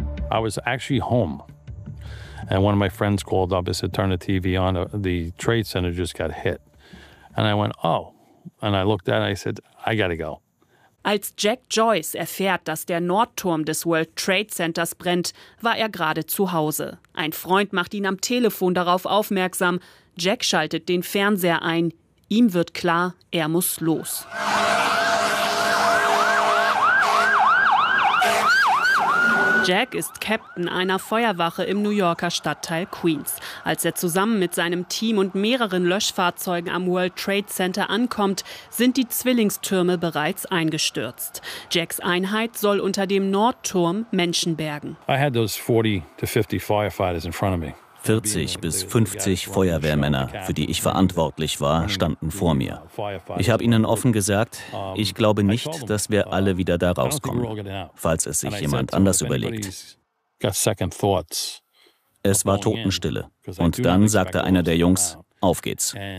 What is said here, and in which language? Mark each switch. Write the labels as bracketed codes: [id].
[en] I was actually home, and one of my friends called up and said, turn the TV on, the Trade Center just got hit. And I went, oh, and I looked at it and I said, I gotta go. [de] Als Jack Joyce erfährt, dass der Nordturm des World Trade Centers brennt, war er gerade zu Hause. Ein Freund macht ihn am Telefon darauf aufmerksam. Jack schaltet den Fernseher ein. Ihm wird klar, er muss los. Jack ist Captain einer Feuerwache im New Yorker Stadtteil Queens. Als er zusammen mit seinem Team und mehreren Löschfahrzeugen am World Trade Center ankommt, sind die Zwillingstürme bereits eingestürzt. Jacks Einheit soll unter dem Nordturm Menschen bergen. [en] I had those 40 to 50 firefighters in front of me. [de] 40 bis 50 Feuerwehrmänner, für die ich verantwortlich war, standen vor mir. Ich habe ihnen offen gesagt, ich glaube nicht, dass wir alle wieder da rauskommen, falls es sich jemand anders überlegt. Es war Totenstille. Und dann sagte einer der Jungs, auf geht's.